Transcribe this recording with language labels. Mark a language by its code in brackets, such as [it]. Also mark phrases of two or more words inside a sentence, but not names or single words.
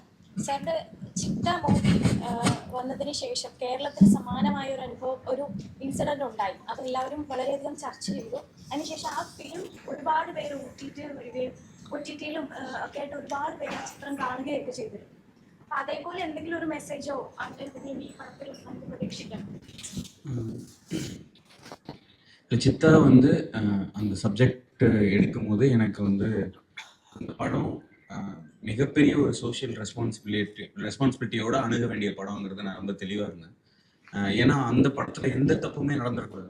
[ml] സാറിൻ്റെ ചിത്ത മൂവി വന്നതിന് ശേഷം കേരളത്തിൽ സമാനമായ ഒരു അനുഭവം, ഒരു ഇൻസിഡന്റ് ഉണ്ടായി. അതെല്ലാവരും വളരെയധികം ചർച്ച ചെയ്തു. അതിനുശേഷം ആ ഫിലിം ഒരുപാട് പേര് ഒ.ടി.ടിയിലും ഒക്കെ ആയിട്ട് ഒരുപാട് പേര് ആ ചിത്രം കാണുകയൊക്കെ ചെയ്തിരുന്നു. അപ്പൊ അതേപോലെ എന്തെങ്കിലും ഒരു മെസ്സേജോ എന്തെങ്കിലും ഈ പടത്തിൽ നമുക്ക് പ്രതീക്ഷിക്കാം? [ta] சித்தா வந்து அந்த சப்ஜெக்ட் எடுக்கும் போது எனக்கு வந்து அந்த படம் மிகப்பெரிய ஒரு [en] social responsibility [ta] அணுக வேண்டிய படம்ங்கிறது நான் ரொம்ப தெளிவாக இருந்தேன். ஏன்னா அந்த படத்தில் எந்த தப்புமே நடந்துடக்கூடாது.